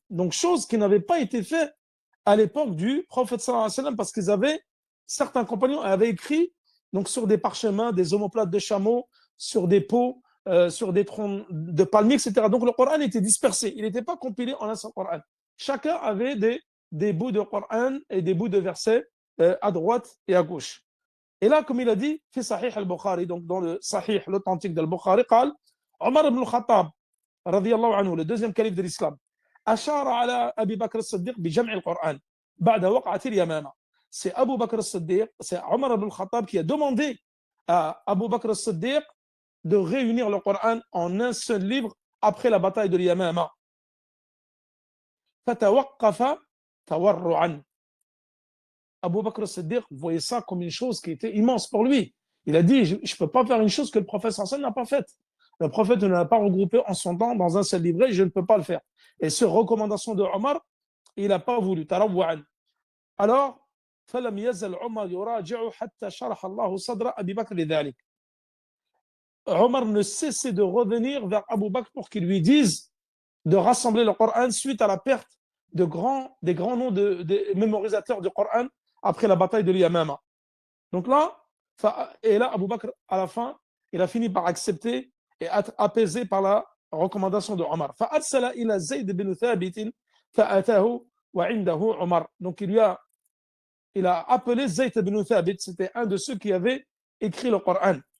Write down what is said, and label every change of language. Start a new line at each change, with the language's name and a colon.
French: Donc, chose qui n'avait pas été faite à l'époque du prophète sallallahu alayhi wa sallam, parce certains compagnons avaient écrit donc, sur des parchemins, des omoplates de chameaux, sur des pots, sur des troncs de palmiers, etc. Donc, le Coran était dispersé. Il n'était pas compilé en un seul Coran. Chacun avait des bouts de Coran et des bouts de versets à droite et à gauche. Et là, comme il a dit,
Arabic: في صحيح البخاري,
French: donc dans le Sahih, l'authentique de Bukhari,
Arabic: قال عمر بن الخطاب رضي الله عنه,
French: le deuxième calife de l'islam,
Arabic: أشار على أبي بكر الصديق بجمع القرآن بعد وقعة اليمامة.
French: c'est Abu Bakr al-Siddiq, c'est Omar ibn al-Khattab qui a demandé à Abu Bakr al-Siddiq de réunir le Coran en un seul livre après la bataille de l'Yamama.
Arabic: Fatawaqqafa tawarru'an.
French: Abu Bakr al-Siddiq voyait ça comme une chose qui était immense pour lui. Il a dit, je ne peux pas faire une chose que le prophète sallallahu alayhi wa sallam n'a pas faite. Le prophète ne l'a pas regroupé en son temps dans un seul livret, je ne peux pas le faire. Et cette recommandation de Omar, il n'a pas voulu.
Arabic: Alors, فلم يزل عمر يراجع حتى شرح الله صدر أبي بكر لذلك.
French: Omar ne cessait de revenir vers Abu Bakr pour qu'il lui dise de rassembler le Coran suite à la perte des grands noms de mémorisateurs du Coran après la bataille de l'Yamama. Donc là, Abu Bakr, à la fin, il a fini par accepter et être apaisé par la recommandation de Omar.
Arabic: فأرسل إلى زيد بن ثابت فأتاه وعنده عمر.
French: Donc il a appelé Zayd ibn Thabit, c'était un de ceux qui avaient écrit le Coran.